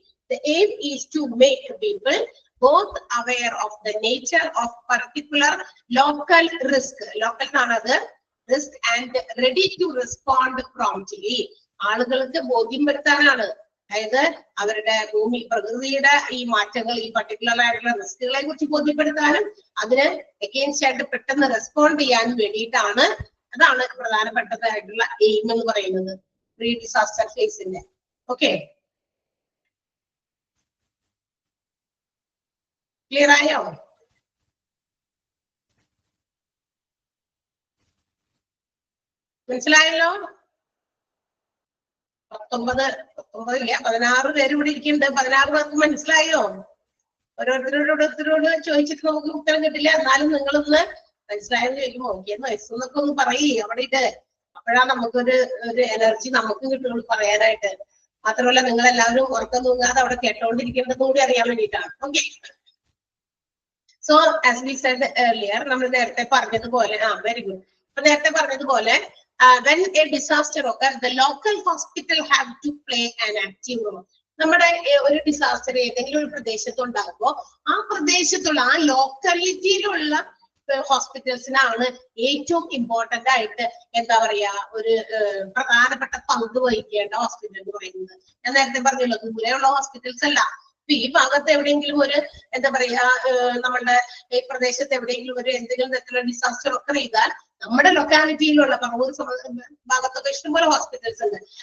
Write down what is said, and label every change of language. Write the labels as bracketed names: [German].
[English] The aim is to make people both aware of the nature of particular local risk. Local [Malayalam] എന്നാണത് [English] risk and ready to respond promptly. [Malayalam] ആളുകൾക്ക് ബോധ്യം വരുത്താനാണ്. അതായത് അവരുടെ പ്രകൃതിയുടെ ഈ മാറ്റങ്ങൾ, ഈ പർട്ടിക്കുലർ ആയിട്ടുള്ള റിസ്കുകളെ കുറിച്ച് ബോധ്യപ്പെടുത്താനും അതിന് എഗെയിൻസ്റ്റ് ആയിട്ട് പെട്ടെന്ന് റെസ്പോണ്ട് ചെയ്യാനും വേണ്ടിയിട്ടാണ്. അതാണ് പ്രധാനപ്പെട്ടതായിട്ടുള്ള എയിം എന്ന് പറയുന്നത് പ്രീ ഡിസാസ്റ്റർ ഫേസിന്റെ. ഓക്കെ, ക്ലിയർ ആയോ? മനസ്സിലായല്ലോ? 16 പേര് ഇവിടെ ഇരിക്കുന്നുണ്ട്. 16 പേർക്ക് മനസ്സിലായോ? ഓരോരുത്തരോട് ചോദിച്ചിട്ട് നമുക്ക് ഉത്തരം കിട്ടില്ല. എന്നാലും നിങ്ങളൊന്ന് മനസ്സിലായെന്ന് ചോദിക്കുമ്പോ നോക്കിയെന്ന് വയസ്സെന്നൊക്കെ ഒന്ന് പറയേ അവിടെ ഇട്ട്. അപ്പോഴാണ് നമുക്കൊരു എനർജി നമുക്ക് കിട്ടുള്ളൂ പറയാനായിട്ട്. മാത്രമല്ല നിങ്ങൾ എല്ലാവരും ഉറക്കം തൂങ്ങാതെ അവിടെ കേട്ടോണ്ടിരിക്കേണ്ടത് കൂടി അറിയാൻ വേണ്ടിയിട്ടാണ്. [English] okay, so as we said earlier, [Malayalam] നമ്മൾ നേരത്തെ പറഞ്ഞതുപോലെ, [English] Very good. [Malayalam] അപ്പൊ നേരത്തെ പറഞ്ഞതുപോലെ [English] when a disaster occurs, the local hospital have to play an active role. [Malayalam] നമ്മുടെ ഒരു ഡിസാസ്റ്റർ ഏതെങ്കിലും ഒരു പ്രദേശത്ത് ഉണ്ടാകുമ്പോൾ ആ പ്രദേശത്തുള്ള ആ ലോക്കാലിറ്റിയിലുള്ള ഹോസ്പിറ്റൽസിനാണ് ഏറ്റവും ഇമ്പോർട്ടന്റ് ആയിട്ട് എന്താ പറയാ ഒരു പ്രധാനപ്പെട്ട പങ്ക് വഹിക്കേണ്ട ഹോസ്പിറ്റൽ എന്ന് പറയുന്നത്. ഞാൻ നേരത്തെ പറഞ്ഞല്ലോ, ദൂരെയുള്ള ഹോസ്പിറ്റൽസ് അല്ല. ഈ ഭാഗത്ത് എവിടെയെങ്കിലും ഒരു എന്താ പറയാ നമ്മളുടെ ഈ പ്രദേശത്ത് എവിടെയെങ്കിലും ഒരു എന്തെങ്കിലും തരത്തിലുള്ള ഡിസാസ്റ്റർ ഒക്കെ ചെയ്താൽ നമ്മുടെ ലൊക്കാലിറ്റിയിലുള്ള ഭാഗത്തൊക്കെ ഇഷ്ടംപോലെ ഹോസ്പിറ്റൽസ് ഉണ്ട്.